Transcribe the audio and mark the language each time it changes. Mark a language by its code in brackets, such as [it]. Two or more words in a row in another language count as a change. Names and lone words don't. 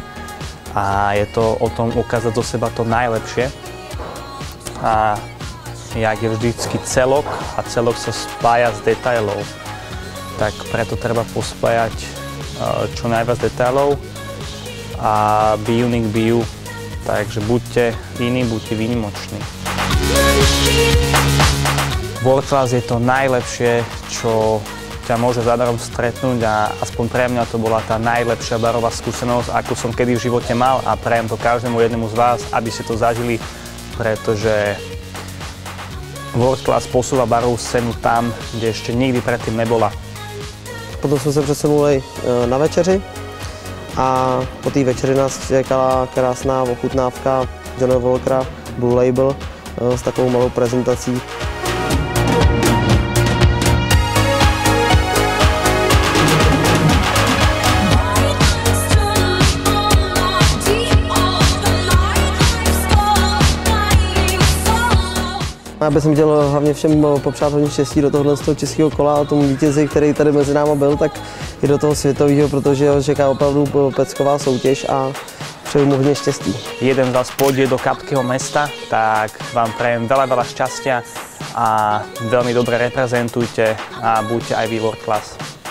[sk] A je to o tom ukázať do seba to najlepšie. A jak je vždycky celok a celok sa spája z detailov, tak preto treba pospájať čo najviac detailov a [en] be unique, be you. [sk] Takže buďte iní, buďte výnimoční. World Class je to najlepšie, čo ťa môže zadarom stretnúť a aspoň pre mňa to bola tá najlepšia barová skúsenosť, akú som kedy v živote mal a prajem to každému jednému z vás, aby ste to zažili, pretože World Class posúva barovú scénu tam, kde ešte nikdy predtým nebola. [cs] Potom jsme se přesunuli na večeři a po té večeři nás čekala krásná ochutnávka Johnnyho Walkera Blue Label s takovou malou prezentací. Já bych chtěl hlavně všem popřát hodně štěstí do tohohle českého kola a tomu vítězi, který tady mezi náma byl, tak i do toho světového, protože ho čeká opravdu pecková soutěž a přeju mu hodně štěstí. [sk] Jeden z vás pôjde do Kapského mesta, tak vám prajem veľa šťastia a veľmi dobre reprezentujte a buďte aj vy World Class.